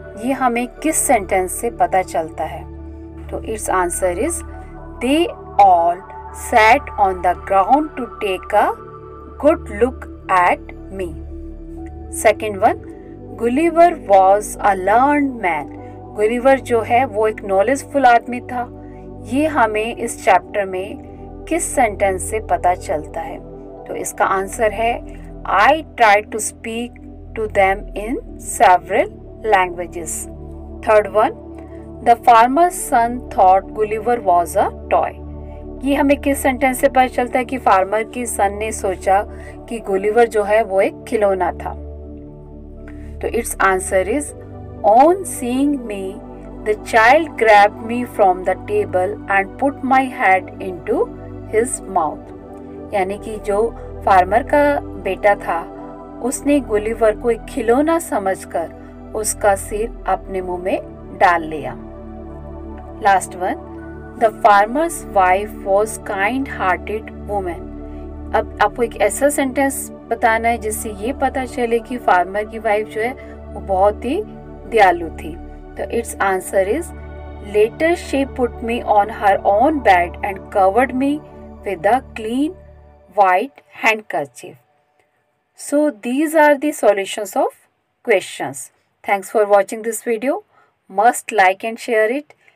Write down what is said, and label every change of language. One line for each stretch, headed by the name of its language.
Hindi: ये हमें किस सेंटेंस से पता चलता है?
English: तो it's answer is they all sat on the ground to take a good look at me. Second one, Gulliver was a learned man.
Hindi: Gulliver जो है वो एक knowledgeful आदमी था। ये हमें इस चैप्टर में किस सेंटेंस से पता चलता है? तो इसका आंसर है
English: I tried to speak to them in several languages. Third one, the farmer's son thought Gulliver was a toy.
Hindi: ये हमें किस सेंटेंस से पता चलता है कि फार्मर की सन ने सोचा कि गुलिवर जो है वो एक खिलौना था?
English: तो it's answer is on seeing me the child grabbed me from the table and put my head into his mouth.
Hindi: यानी कि जो फार्मर का बेटा था उसने गुलिवर को एक खिलौना समझकर उसका सिर अपने मुंह में डाल लिया।
English: Last one, The farmer's wife was kind-hearted woman.
Hindi: अब आपको एक ऐसा सेंटेंस बताना है जिससे ये पता चले कि फार्मर की वाइफ जो है वो बहुत ही दयालु थी।
English: तो it's answer is Later, she put me on her own bed and covered me with a clean white handkerchief. So, these are the solutions of questions. Thanks for watching this video. Must like and share it.